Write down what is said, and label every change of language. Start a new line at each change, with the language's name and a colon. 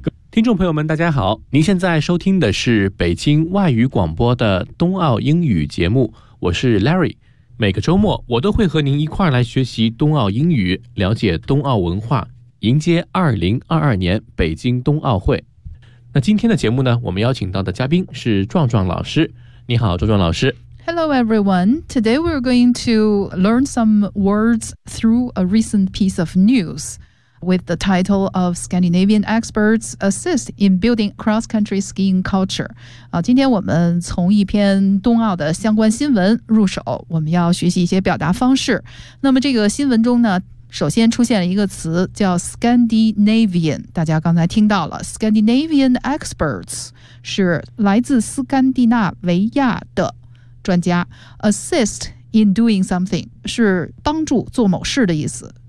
Chinese: 听众朋友们，大家好，您现在收听的是北京外语广播的冬奥英语节目，我是 Larry。每个周末，我都会和您一块来学习冬奥英语，了解冬奥文化，迎接2022年北京冬奥会。那今天的节目呢，我们邀请到的嘉宾是壮壮老师。你好，壮壮老师。
English: Hello, everyone. Today we're going to learn some words through a recent piece of news with the title of Scandinavian Experts Assist in Building Cross-Country Skiing Culture.
Chinese: 今天我们从一篇冬奥的相关新闻入手，我们要学习一些表达方式。那么这个新闻中呢，首先出现了一个词叫 Scandinavian， 大家刚才听到了
English: Scandinavian experts
Chinese: 是来自斯堪的纳维亚的专家，
English: assist in doing something
Chinese: 是帮助做某事的意思。